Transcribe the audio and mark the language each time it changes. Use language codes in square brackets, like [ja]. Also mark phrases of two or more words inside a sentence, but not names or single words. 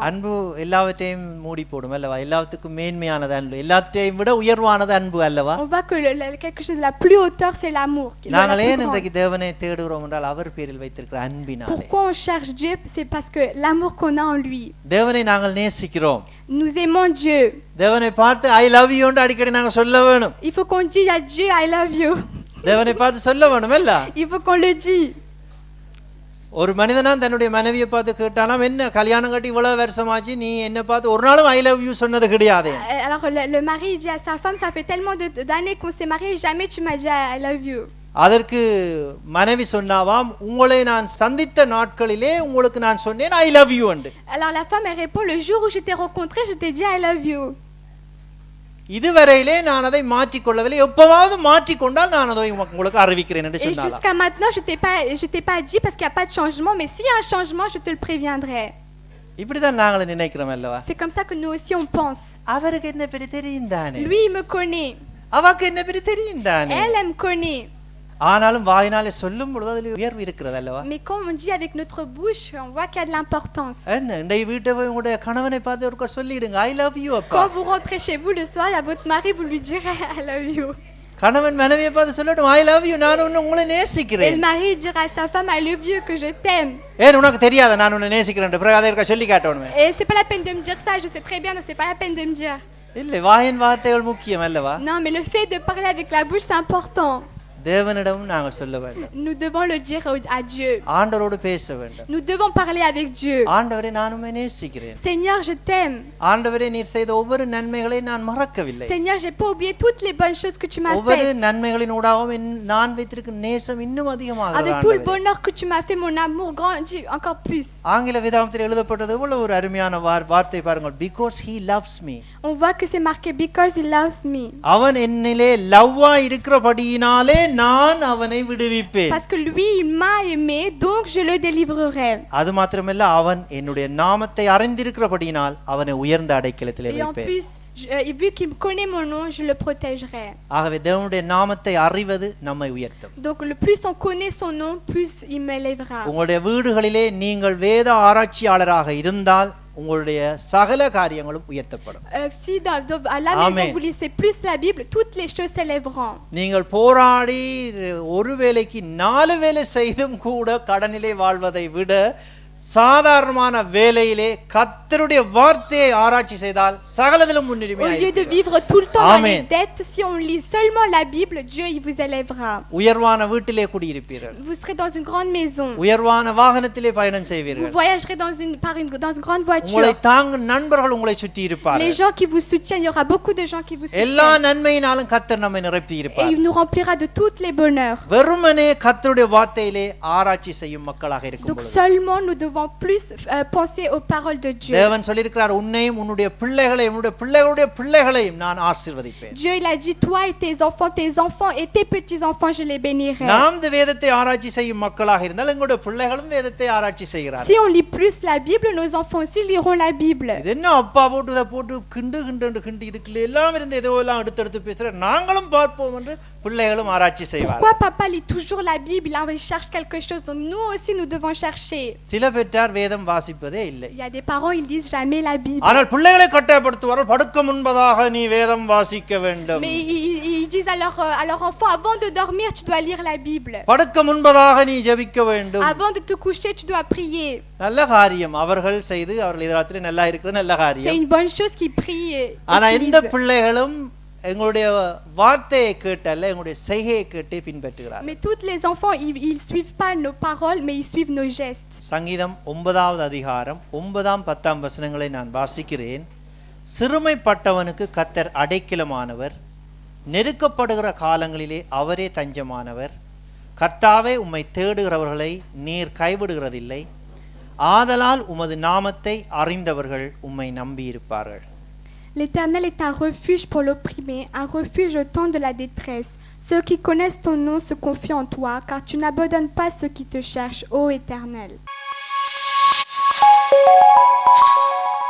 [ta] அன்பு எல்லாவற்றையும் மூடி போடும் அல்லவா? எல்லாத்துக்கும் மேன்மையானது அன்பு, எல்லாத்தையும் விட உயர்வானது அன்பு அல்லவா? [fr] On voit que quelque chose de la plus hauteur, c'est l'amour. [ta] நாங்கள் ஏன் இன்றைக்கு தேவனை தேடுகிறோம் என்றால் அவர் பேரில் வைத்திருக்கிற அன்பினாலே. [fr] Pourquoi on cherche Dieu? C'est parce que l'amour qu'on a en lui. [ta] தேவனை நாங்கள் நேசிக்கிறோம். [fr] Nous aimons Dieu. [ta] தேவனை பார்த்து [en] I love you [ta] என்று அடிக்கடி நாங்கள் சொல்ல வேணும். [fr] Il faut qu'on dise à Dieu [en] I love you. [ta] தேவனை பார்த்து சொல்ல வேணும் இல்ல? [fr] Il faut qu'on le dise. [ta] ஒரு மனிதனா தன்னுடைய மனைவியை பார்த்து கேட்டானாம், என்ன கல்யாணம் கட்டி இவ்வளவு வருஷமாச்சு, நீ என்ன பார்த்து ஒரு நாளும் [en] I love you [ta] சொன்னது கிடையாது. [fr] Alors le mari dit à sa femme, ça fait tellement d'années qu'on s'est mariés, jamais tu m'as dit [en] I love you. [ta] அதற்கு மனைவி சொன்னாவாம், உங்களை நான் சந்தித்த நாட்களிலே உங்களுக்கு நான் சொன்னேன் [en] I love you [ta] என்று. [fr] Alors la femme elle répond, le jour où je t'ai rencontré, je t'ai dit [en] I love you. [ta] இதுவரையிலே நான் அதை மாற்றிக் கொள்ளவில்லை, எப்பவாவது மாற்றிக்கொண்டால் நான் அதை உங்களுக்கு அறிவிக்கிறேன் என்று [fr] Et [ta] சொன்னார். [fr] jusqu'à maintenant, je t'ai pas dit parce qu'il n'y a pas de changement, mais s'il y a un changement, je te le préviendrai. [ta] இப்படிதான் நாங்கள் நினைக்கிறோம் அல்லவா? [fr] C'est comme ça que nous aussi on pense. [ta] அவருக்கு என்ன பெரிய தெரியும் தானே, [fr] Lui il me connaît, [ta] அவக்கு என்ன பெரிய தெரியும் தானே. [fr] elle me connaît. [ta] ஆனாலும் வாயினாலே சொல்லும் பொழுது அதில் உயர்வு இருக்கிறது அல்லவா? [fr] Mais quand on dit avec notre bouche, on voit qu'il y a de l'importance. [ta] என்ன இன்றைய வீட்டை போய் உங்களுடைய கணவனை பார்த்து ஒருக்கா சொல்லிடுங்க [en] I love you [ta] அப்பா. [fr] Quand vous rentrez chez vous le soir, à votre mari, vous lui direz [en] I love you. [ta] கணவன் மனைவியை பார்த்து சொல்லட்டும் [en] I love you, [ta] நான் உங்களை [fr] Et le [ta] நேசிக்கிறேன். [fr] mari dira à sa femme [en] I love you, [fr] que je t'aime. [ta] ஏன் உனக்கு தெரியாத நான் உன்னை நேசிக்கிறேன், பிறகு அதை இருக்கா சொல்லி காட்டணுமே. [fr] Et c'est pas la peine de me dire ça, je sais très bien, donc c'est pas la peine de me dire. [ta] இல்லை, வாயின் வார்த்தைகள் முக்கியம் அல்லவா? [fr] Non, mais le fait de parler avec la bouche, c'est important. [ta] தேவனிடமும் நாங்கள் சொல்ல வேண்டும். [fr] Nous devons le dire à Dieu. [ta] ஆண்டவரோடு பேச வேண்டும். [fr] Nous devons parler avec Dieu. [ta] ஆண்டவரே நான் உம்மை நேசிக்கிறேன். [fr] Seigneur, je t'aime. [ta] ஆண்டவரே நீர் செய்த ஒவ்வொரு நன்மைகளை நான் மறக்கவில்லை. [fr] Seigneur, j'ai pas oublié toutes les bonnes choses que tu m'as [ta] ஒவ்வொரு [fr] faites. [ta] நன்மைகளினூடாகவும் நான் வைத்திருக்கும் நேசம் இன்னும் அதிகமாகிறது. [fr] Avec tout le [ta] ஆண்டவரே, [fr] bonheur que tu m'as fait, mon amour grandit encore plus. [ta] ஆங்கில வேதாகமத்தில் எழுதப்பட்டது எவ்வளவு ஒரு அருமையான வார்த்தை பாருங்கள், [en] because he loves me. [fr] On voit que c'est marqué [en] because he loves me. [ta] அவன் என்னிலே லவ்வா இருக்கிறபடியினாலே நான் அவனை விடுவிப்பேன். [fr] Parce que lui, il m'a aimé, donc je le délivrerai. [ta] அது மாத்திரமல்ல, அவன் என்னுடைய நாமத்தை அறிந்திருக்கிறபடியினால் அவனை உயர்ந்த அடைக்கலத்திலே [fr] Et en [ta] வைப்பேன். [fr] plus, vu qu'il connaît mon nom, je le protégerai. [ta] ஆகவே தேவனுடைய நாமத்தை அறிவது நம்மை உயர்த்தும். [fr] Donc le plus on connaît son nom, plus il m'élèvera. [ta] உங்களுடைய வீடுகளிலே நீங்கள் வேத ஆராய்ச்சியாளராக இருந்தால் உங்களுடைய சகல காரியங்களும் உயர்த்தப்படும். [fr] Si à la Amen. maison vous lisez plus la Bible, toutes les choses s'élèveront. [ta] நீங்கள் போராடி ஒரு வேளைக்கு 4 வேளை செய்தும் கூட கடனிலே வாழ்வதை விட சாதாரணமான வேளையிலே கர்த்தருடைய வார்த்தையை ஆராய்ச்சி செய்தால் சகலதிலும் முன்னுரிமை [fr] Au lieu de [ta] ஆயிருக்கிறது. [fr] vivre tout le temps dans les Amen. dettes, si on lit seulement la Bible, Dieu il vous élèvera. [ta] உயர்வான வீட்டிலே குடியிருப்பீர்கள். [fr] Vous serez dans une grande maison. [ta] உயர்வான வாகனத்திலே பயணம் [fr] Vous [ta] செய்வீர்கள். [fr] voyagerez dans une grande [ta] உங்களை [fr] voiture. [ta] தாங்கும் நண்பர்கள் உங்களை சுற்றி [fr] Les [ta] இருப்பார்கள். [fr] gens qui vous soutiennent, il y aura beaucoup de gens qui vous [ta] எல்லா [fr] soutiennent. [ta] நன்மையினாலும் கர்த்தர் நம்மை நிரப்பி [fr] Et [ta] இருப்பார். [fr] il nous remplira de toutes les bonheurs. [ta] வெறுமனே கர்த்தருடைய வார்த்தையிலே ஆராய்ச்சி செய்யும் மக்களாக இருக்கும் [fr] Donc [ta] பொழுது [fr] seulement nous devons plus penser aux paroles de Dieu. [ta] தேவன் சொல்லியிருக்கிறார், உன்னையும் உன்னுடைய பிள்ளைகளையும் உன்னுடைய பிள்ளைகளுடைய பிள்ளைகளையும் நான் ஆசீர்வதிப்பேன். [fr] Dieu il a dit, toi et tes enfants et tes petits-enfants, je les bénirai. [ta] நாம் வேதத்தை ஆராய்ச்சி செய்யும் மக்களாக இருந்தால் எங்களுடைய பிள்ளைகளும் வேதத்தை ஆராய்ச்சி செய்கிறார்கள். [fr] Si on lit plus la Bible, nos enfants aussi liront la Bible. [ta] இது என்ன அப்பா போட்டு இதை போட்டு கிண்டு இதுக்குள்ள எல்லாம் இருந்து ஏதோ எல்லாம் எடுத்து பேசுற, நாங்களும் பார்ப்போம் என்று பிள்ளைகளும் ஆராய்ச்சி செய்வார்கள். [fr] Pourquoi papa lit toujours la Bible, il cherche quelque chose, donc nous aussi nous devons chercher. [ta] சில பெற்றார் வேதம் வாசிப்பதே இல்லை. [fr] Il y a des parents, ils lisent jamais la Bible. [ta] ஆனால் பிள்ளைகளை கட்டாயப்படுத்துவார்கள், படுக்க முன்பதாக நீ வேதம் வாசிக்க வேண்டும். [fr] Mais ils disent à leur enfant, avant de dormir, tu dois lire la Bible. [ta] படுக்க முன்பதாக நீ ஜெபிக்க வேண்டும். [fr] Avant de te coucher, tu dois prier. [ta] நல்ல காரியம், அவர்கள் செய்து அவர்கள் எதிராத்திலே நல்லா இருக்கிற நல்ல [fr] C'est [ta] காரியம். [fr] une bonne chose qu'ils prient et [ta] ஆனா [fr] qu'ils [ta] எந்த [fr] lisent. [ta] பிள்ளைகளும் எங்களுடைய வார்த்தையை கேட்டல்ல எங்களுடைய செய்கையை கேட்டே பின்பற்றுகிறார்கள். [fr] Mais tous les enfants, ils suivent pas nos paroles, mais ils suivent nos gestes. [ta] சங்கீதம் 9வது அதிகாரம் 9ஆம் 10ஆம் வசனங்களை நான் வாசிக்கிறேன். சிறுமைப்பட்டவனுக்கு கர்த்தர் அடைக்கலமானவர், நெருக்கப்படுகிற காலங்களிலே அவரே தஞ்சமானவர். கர்த்தாவே, உம்மை தேடுகிறவர்களை நீர் கைவிடுகிறதில்லை. ஆதலால் உமது நாமத்தை அறிந்தவர்கள் உம்மை நம்பியிருப்பார்கள். [fr] L'Éternel est un refuge pour l'opprimé, un refuge au temps de la détresse. Ceux qui connaissent ton nom se confient en toi, car tu n'abandonnes pas ceux qui te cherchent, ô Éternel.